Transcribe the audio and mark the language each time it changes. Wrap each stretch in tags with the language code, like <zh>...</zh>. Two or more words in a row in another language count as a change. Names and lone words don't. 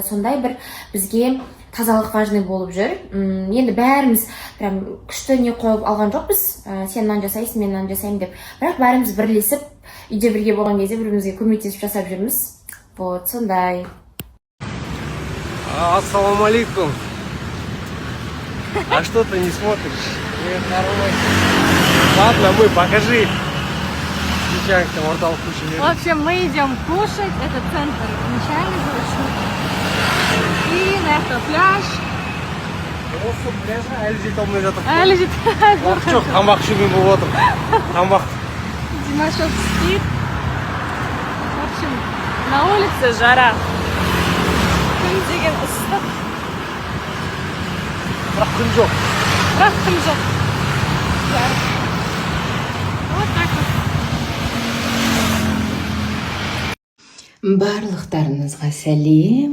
<kk>Сондай бір бізге тазалық важный болып жүр. Енді бәріміз прям күшті не қойып алған жоқпыз, сен нан жасайсың, мен нан жасаймын деп. Бірақ бәріміз бірлесіп, үйде бірге болған кезде бірімізге көмектесіп жасап жүрміз. Вот, сондай.</kk> <ar>السلام عليكم.</ar> <ru>А что ты не смотришь? Ладно, мы покажи. В общем, мы идем кушать. Это центр Нечаянный город. И на это пляж.</ru> <kk>Осы пляжа әлі жете алмай жатыр. Әлі жете алмай жатыр. Уақыт жоқ, тамақ ішумен болып отыр. Тамақ.</kk> <ru>Димашов спит. В общем, на улице жара.</ru> <kk>Күн деген ыстық. Бірақ күн жоқ. Бірақ күн жоқ.</kk> <ru>Вот так вот.</ru> <kk>Барлықтарыңызға сәлем.</kk>